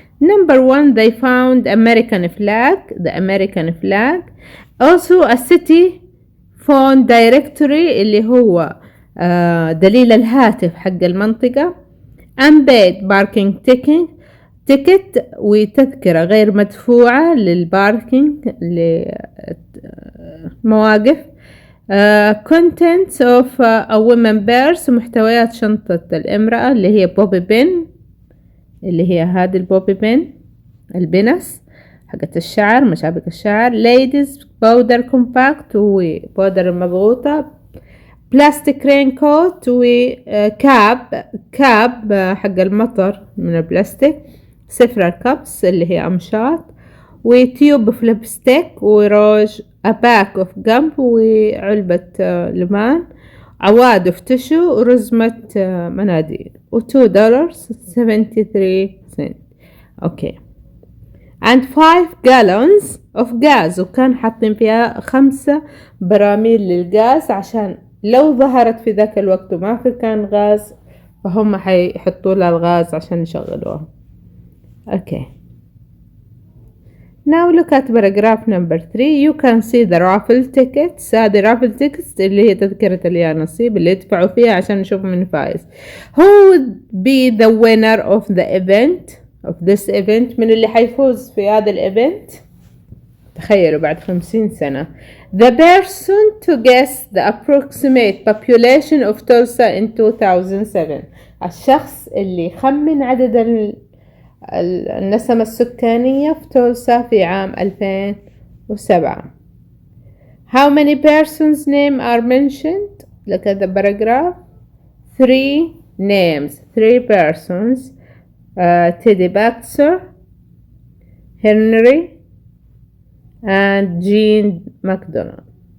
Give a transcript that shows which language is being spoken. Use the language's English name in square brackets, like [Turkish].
[English] Number 1, they found American flag, the American flag. Also a city phone directory [Arabic] اللي هو دليل الهاتف حق المنطقة. [English] unpaid parking ticket [Arabic] وتذكرة غير مدفوعة للباركينج لمواقف. [English] contents of a woman purse [Arabic] محتويات شنطة الامرأة اللي هي بوبي بن، اللي هي هذه البوبي بن البنس حقت الشعر، مشابك الشعر. [English] ladies powder compact [Arabic] وبودر المضغوطة. بلاستيك رين كوت وكاب حق المطر من البلاستيك. سفرة كابس اللي هي أمشاط. وتيوب فليبستيك وروج. [English] a pack of gum [Arabic] وعلبة لبان. عواد [English] of tissue [Arabic] ورزمة مناديل. [English] $2.73. okay. and 5 gallons of gas [Arabic] وكان حاطين فيها 5 براميل للغاز عشان لو ظهرت في ذاك الوقت وما في كان غاز فهم حيحطوا لها الغاز عشان يشغلوها. [English] okay. now look at paragraph number 3. you can see the raffle tickets. [Arabic] هذه raffle tickets اللي هي تذكرة اليانصيب اللي يدفعوا فيها عشان نشوف من فايز. [English] who would be the winner of the event of this event؟ [Arabic] من اللي حيفوز في هذا الايفنت؟ تخيلوا بعد 50 سنة. [English] the person to guess the approximate population of Tulsa in 2007. [Arabic] الشخص اللي يخمن عدد النسمة السكانية في تولسا في عام 2007. [English] how many persons name are mentioned؟ look at the paragraph. 3 names, 3 persons. Teddy Baxter, Henry and Jean McDonald.